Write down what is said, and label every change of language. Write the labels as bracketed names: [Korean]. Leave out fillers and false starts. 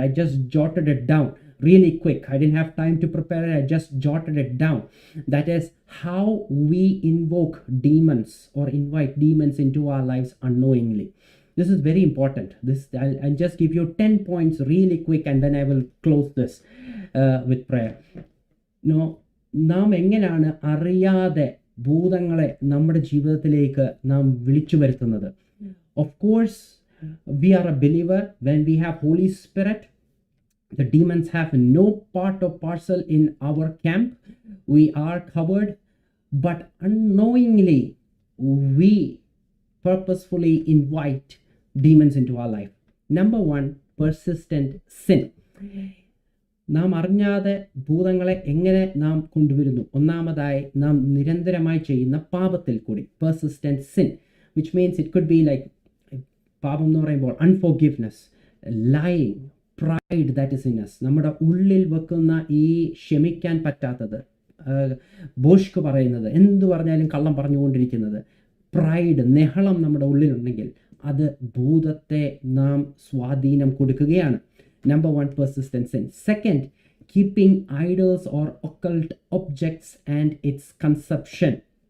[English] I just jotted it down really quick. I didn't have time to prepare it. I just jotted it down. That is how we invoke demons or invite demons into our lives unknowingly. This is very important. I'll just give you 10 points really quick and then I will close this with prayer. [Malayalam] നാം എങ്ങനെയാണ് അറിയാതെ ഭൂതങ്ങളെ നമ്മുടെ ജീവിതത്തിലേക്ക് നാം വിളിച്ചു വരുത്തുന്നത്? [English] Of course, we are a believer. When we have Holy Spirit, the demons have no part or parcel in our camp. We are covered, but unknowingly we purposefully invite demons into our life. Number 1, persistent sin. [Malayalam] നാം അറിഞ്ഞാതെ ഭൂതങ്ങളെ എങ്ങനെ നാം കൊണ്ടുവരുന്നു? ഒന്നാമതായി നാം നിരന്തരമായി ചെയ്യുന്ന പാപത്തിൽ കൂടി, [English] persistent sin, which means it could be like, [Malayalam] പാപം എന്ന് പറയുമ്പോൾ [English] unforgiveness, lying, pride that is in us, [Malayalam] നമ്മുടെ ഉള്ളിൽ വെക്കുന്ന ഈ ക്ഷമിക്കാൻ പറ്റാത്തത്, ബോഷ്ക്ക് പറയുന്നത്, എന്തു പറഞ്ഞാലും കള്ളം പറഞ്ഞുകൊണ്ടിരിക്കുന്നത്, പ്രൈഡ്, നെഹളം നമ്മുടെ ഉള്ളിലുണ്ടെങ്കിൽ അത് ഭൂതത്തെ നാം സ്വാധീനം കൊടുക്കുകയാണ്. [English] Number 1, persistent sin. Second, keeping idols or occult objects and its consumption.